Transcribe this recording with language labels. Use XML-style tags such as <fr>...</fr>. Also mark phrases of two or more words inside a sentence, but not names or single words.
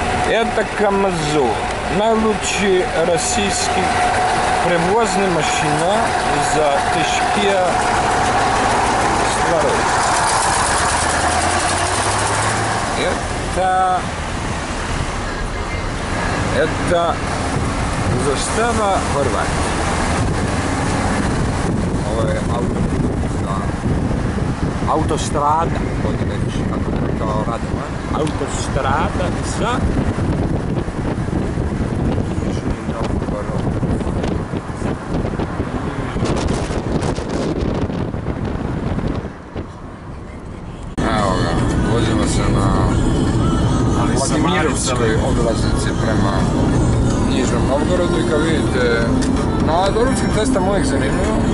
<ru>Это Камазо, наилучший российский превозная машина за тяжкие стволы. Это застава Хорватии.</ru> <hr>Ovo je autostrada, bolje reći, kako je rekao Radovan. Autostrada za Nižni Novgorod. Evo ga, vozimo se na Vladimirovskoj obilaznici prema Nižnom Novgorodu i kao vidite, na doručkim cestama uvijek zanimljivo.</hr>